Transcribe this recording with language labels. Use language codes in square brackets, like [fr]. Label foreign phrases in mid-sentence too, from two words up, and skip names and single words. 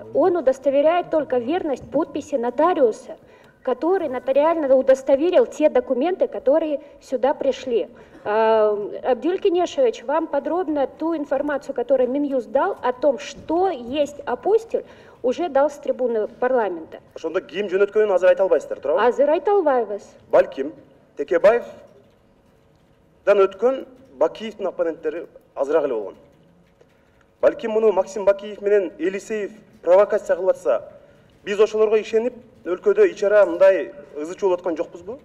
[ru] Он удостоверяет только верность подписи нотариуса, который нотариально удостоверил те документы, которые сюда пришли. Абдиль Кенешевич вам подробно ту информацию, которую Минюст дал, о том, что есть апостиль, уже дал с трибуны парламента. [ky] Ошондо ким жөнөткөнүн азыр айта албайсыздар, туурабы? Азыр айта албайбыз. Балким Текебаевдан өткөн Бакиевдин оппоненттери азыраак эле болгон. Балким муну Максим Бакиев менен Елисеев провокация кылып атса, биз ошолорго ишенип, өлкөдө ичара мындай ызы чуу болуп аткан жокпузбу?